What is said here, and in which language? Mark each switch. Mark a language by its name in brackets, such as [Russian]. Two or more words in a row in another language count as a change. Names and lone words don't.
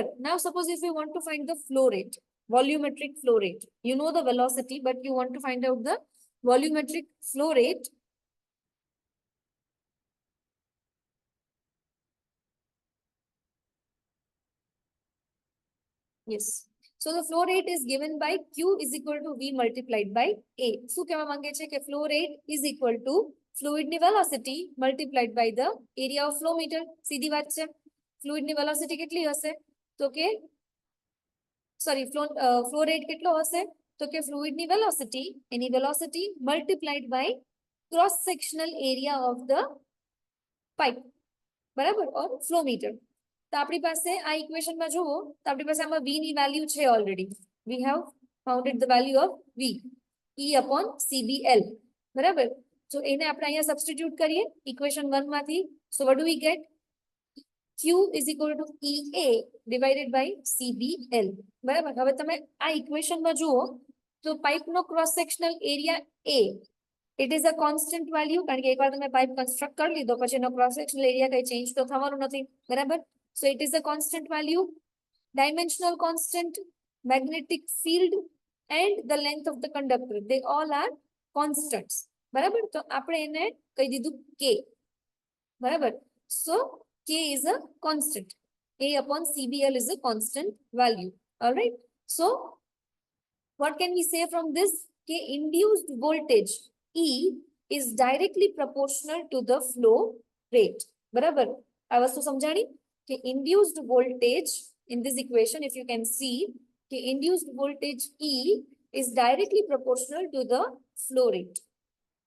[English] Now suppose if you want to find the flow rate, volumetric flow rate, you know the velocity but you want to find out the volumetric flow rate. Yes, so the flow rate is given by Q is equal to V multiplied by A. [Gujarati] શું કહેવા માંગે છે કે [English] flow rate is equal to fluid ની velocity multiplied by the area of flow meter. [Gujarati] સીધી વાત છે. ફ્લુઇડ ની વેલોસિટી કેટલી હશે? તો કે સોરી, [English] flow rate [Gujarati] કેટલો હશે? તો કે [English] ફ્લુઇડ ની વેલોસિટી, એની વેલોસિટી multiplied by cross sectional area of the pipe. બરાબર, or flow meter. [Gujarati] તો આપણી પાસે આ ઇક્વેશનમાં જુઓ તો આપણી પાસે આમાં v ની વેલ્યુ છે ઓલરેડી. [English] We have founded the value of v, E upon CBL. [Gujarati] બરાબર, તો એને આપણે અહીંયા સબસ્ટિટ્યુટ કરીએ ઇક્વેશન 1 માંથી. [English] સો what do we get? Q is equal to EA divided by CBL. [Gujarati] બરાબર, હવે તમે આ ઇક્વેશનમાં જુઓ તો પાઇપનો [English] cross sectional area [Gujarati] A, [English] it is a constant value [Gujarati] કારણ કે એકવાર તમે પાઇપ કન્સ્ટ્રક્ટ કરી લીધો પછી એનો [English] cross sectional area [Gujarati] કઈ ચેન્જ તો થવાનું નથી. બરાબર, [English] so it is a constant value, dimensional constant, magnetic field and the length of the conductor, they all are constants. [Gujarati] બરાબર, તો આપણે એને કહી દીધું K. બરાબર, [English] so K is a constant. A upon CBL is a constant value. All right. So what can we say from this? K induced voltage E is directly proportional to the flow rate. [Gujarati] બરાબર, આ વસ્તુ સમજાણી કે [English] induced voltage in this equation, if you can see, કે induced voltage E is directly proportional to the flow rate.